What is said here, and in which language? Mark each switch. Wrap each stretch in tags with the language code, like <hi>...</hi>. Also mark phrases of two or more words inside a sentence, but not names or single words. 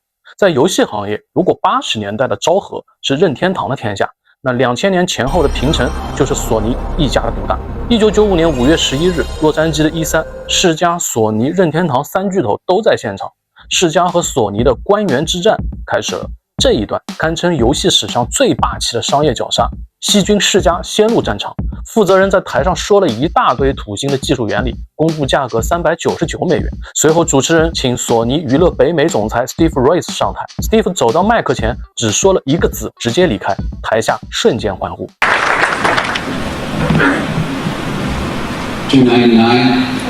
<zh>在游戏行业，如果80年代的昭和是任天堂的天下，那2000年前后的平成就是索尼一家的独大。1995年5月11日，洛杉矶的E3，世嘉、索尼、任天堂三巨头都在现场，世嘉和索尼的官员之战开始了。这一段堪称游戏史上最霸气的商业绞杀。西军世嘉先入战场，负责人在台上说了一大堆土星的技術原理，公布價格$399。隨後主持人請索尼娛樂北美總裁 Steve Rice 上台 ，Steve 走到麥克前，只說了一個字，直接離開，台下瞬間歡呼。 $299。</zh>